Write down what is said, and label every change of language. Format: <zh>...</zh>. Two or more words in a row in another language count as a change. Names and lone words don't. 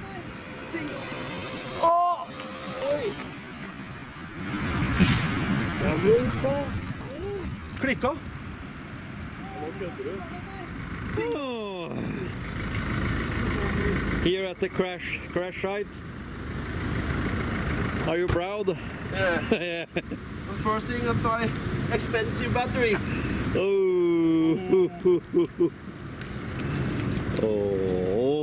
<no>Åh! Oi! Ja, men passe! Klikka. Hva kjøper du?</no> <en>Here at the crash site. Are you proud? Yeah. First thing I buy expensive battery. Oh. Oh.</en>